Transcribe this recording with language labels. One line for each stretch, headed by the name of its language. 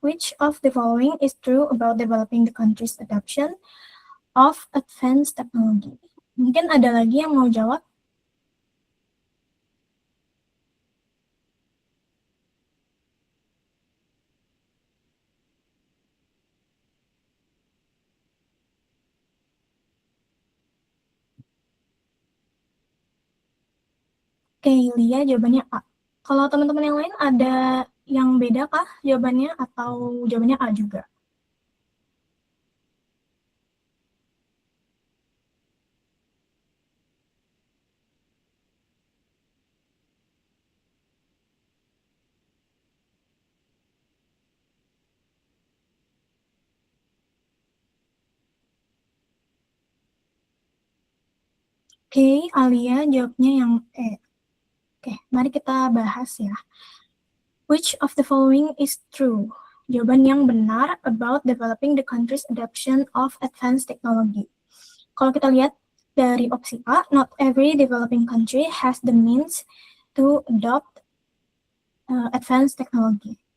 English: Which of the following is true about developing the country's adoption of advanced technology?
Indonesian: Mungkin ada lagi yang mau jawab? Oke, Lia jawabannya A. Kalau teman-teman yang lain ada yang beda kah jawabannya atau jawabannya A juga? Oke, Alia jawabnya yang E. Oke, mari kita bahas ya.
English: Which of the following is true?
Indonesian: Jawaban yang benar
English: about developing the country's adoption of advanced technology.
Indonesian: Kalau kita lihat dari opsi A,
English: not every developing country has the means to adopt advanced technology.